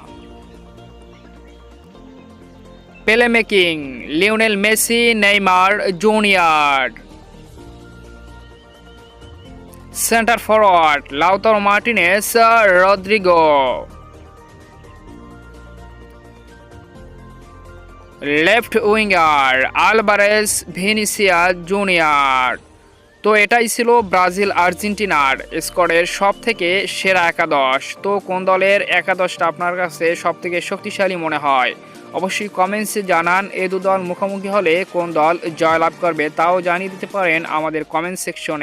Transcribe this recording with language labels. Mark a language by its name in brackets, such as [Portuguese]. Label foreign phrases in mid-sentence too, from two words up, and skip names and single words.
[Bangla] प्लेमेकिंग लियोनेल मेसी, नेइमार जूनियर। [English] center forward [Bangla] लाउतारो मार्टिनेज, रोड्रिगो। [English] left winger [Bangla] আলভারেজ, ভিনিসিয়াস জুনিয়র। তো এটাই ছিল ব্রাজিল আর্জেন্টিনার স্কোয়াডের সব থেকে সেরা একাদশ। তো কোন দলের একাদশটা আপনার কাছে সব থেকে শক্তিশালী মনে হয় অবশ্যই কমেন্টসে জানান। এই দু দল মুখোমুখি হলে কোন দল জয়লাভ করবে তাও জানিয়ে দিতে পারেন আমাদের কমেন্ট সেকশনে।